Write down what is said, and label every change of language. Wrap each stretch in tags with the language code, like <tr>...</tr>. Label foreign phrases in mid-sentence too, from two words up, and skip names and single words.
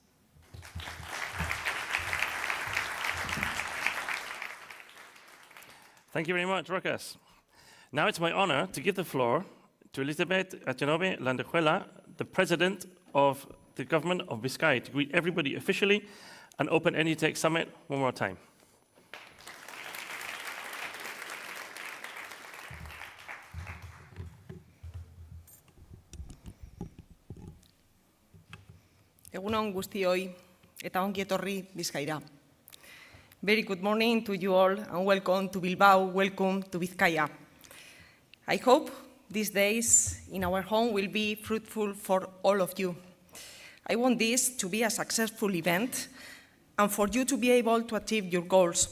<en>Thank you very much, Rokas. Now it's my honor to give the floor to Elizabeth Achenobe Landejuela, the President of the Government of Biscay, to greet everybody officially and open Energy Tech Summit one more time.</en> <eu>Egun on guztioi eta ongi etorri Bizkaira.</eu> <en>Very good morning to you all and welcome to Bilbao, welcome to Bizkaia. I hope these days in our home will be fruitful for all of you. I want this to be a successful event and for you to be able to achieve your goals.</en>